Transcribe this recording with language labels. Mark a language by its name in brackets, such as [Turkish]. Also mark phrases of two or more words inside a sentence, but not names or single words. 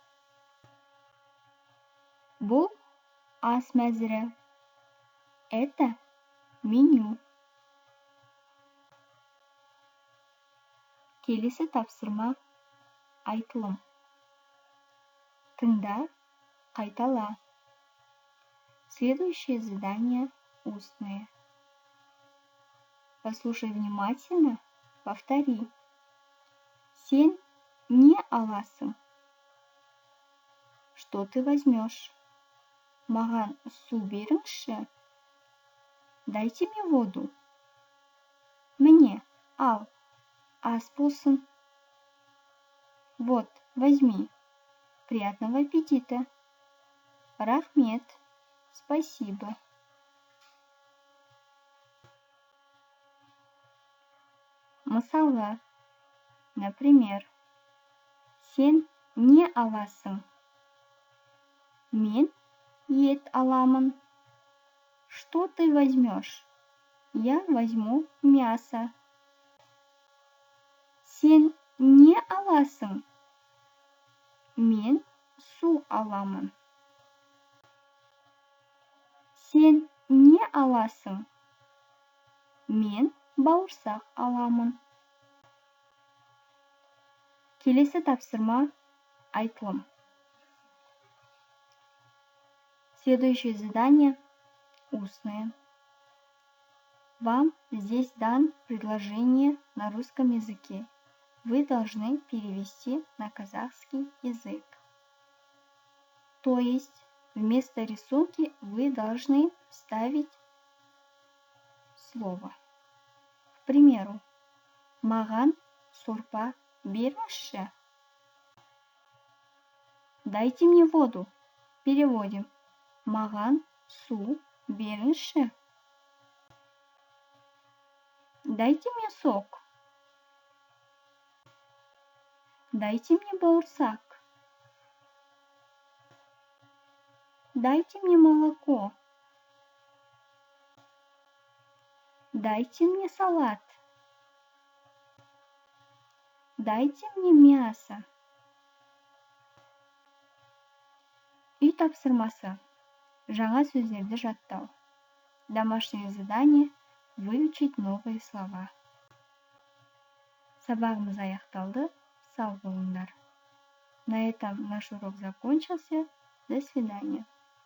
[Kazakh] Бұл ас мәзірі. [Russian] Это меню. [Kazakh] Келесі тапсырма айтылым. Тыңда, қайтала. [Russian] Следующее задание устное. Послушай внимательно, повтори. [Kazakh] Сен не аласың. [Russian] Что ты возьмешь? [Kazakh] Маған су беріңізші. [Russian] Дайте мне воду. Мне, [Kazakh] ал, ас болсын. [Russian] Вот, возьми. Приятного аппетита. [Kazakh] Рахмет. Спасибо. Мысалы, например, сен не аласың? Мен ет аламын. [Russian] Что ты возьмешь? Я возьму мясо. [Kazakh] Сен не аласың? Мен су аламын. Сен не аласың? Мен бауырсақ аламын. Келесі тапсырма айтылым. [Russian] Следующее задание устное. Вам здесь дан предложение на русском языке. Вы должны перевести на казахский язык. То есть вместо рисунки вы должны вставить слово. К примеру, [Kazakh] маған сорпа беріңізші. [Russian] Дайте мне воду. Переводим. [Kazakh] Маған су беріңізші. [Russian] Дайте мне сок. Дайте мне бауырсақ. Дайте мне молоко. Дайте мне салат. Дайте мне мясо. [Kazakh] Үй тапсырмасы. Жаңа сөздерді жаттау. Домашнее задание – выучить новые слова. Сабағымыз аяқталды. Сау болыңдар. [Russian] На этом наш урок закончился. До свидания.